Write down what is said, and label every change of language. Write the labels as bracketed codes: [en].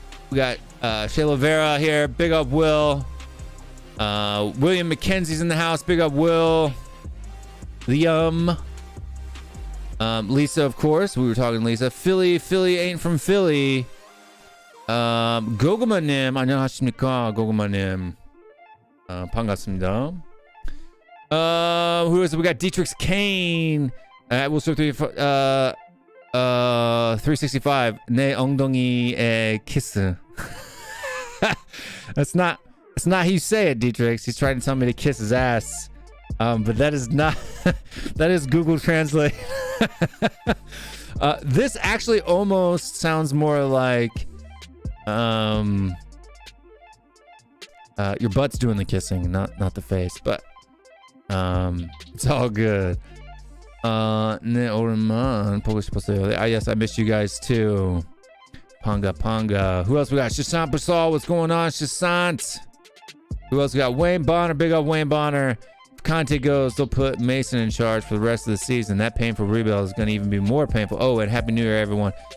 [en] We got Shayla Vera here. Big up Will. William McKenzie's in the house. Big up Will. Liam. Lisa, of course. We were talking Lisa. Philly ain't from Philly. [ko] 고구마님 안녕하십니까? 고구마님. 반갑습니다. [en] Who is it? We got Dietrich Kane. We'll start 365. [ko] 내 엉덩이에 키스. [en] That's not how you say it, Dietrich. He's trying to tell me to kiss his ass. But that is not. That is Google Translate. This actually almost sounds more like your butt's doing the kissing, not the face. But it's all good. [ko] 네 오랜만 보고 싶었어요. [en] Yes, I missed you guys too. Panga. Who else we got? Shasant Basal, what's going on, Shasant? Who else we got? Wayne Bonner, big up Wayne Bonner. If Conte goes, they'll put Mason in charge for the rest of the season. That painful rebuild is going to even be more painful. Oh, and Happy New Year, everyone.